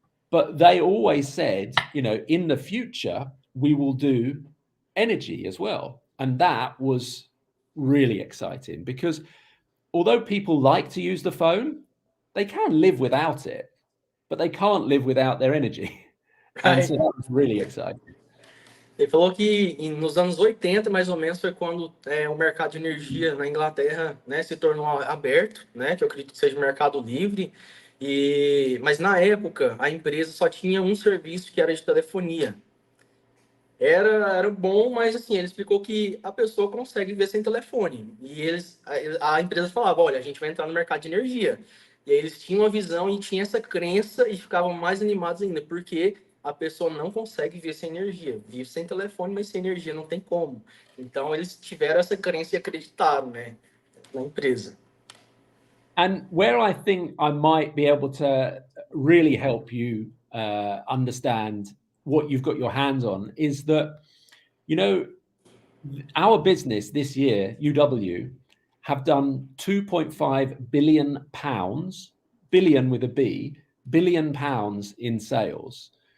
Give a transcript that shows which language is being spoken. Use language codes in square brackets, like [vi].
[en] But they always said, in the future, we will do energy as well. And that was really exciting because although people like to use the phone, they can live without it, but they can't live without their energy. And so that was really exciting. [pt] Ele falou que nos anos 80, mais ou menos, foi quando o mercado de energia na Inglaterra, né, se tornou aberto, né, que eu acredito que seja o mercado livre. Mas na época, a empresa só tinha um serviço que era de telefonia. Era bom, mas assim, ele explicou que a pessoa consegue ver sem telefone. E a empresa falava, olha, a gente vai entrar no mercado de energia. E aí eles tinham uma visão e tinham essa crença e ficavam mais animados ainda, porque a pessoa não consegue ver sem energia. Vive sem telefone, mas sem energia não tem como. Então eles tiveram essa crença e acreditaram, né, na empresa. [en] And where I think I might be able to really help you understand what you've got your hands on is that, our business this year, UW, have done 2.5 billion pounds, billion with a B, billion pounds in sales.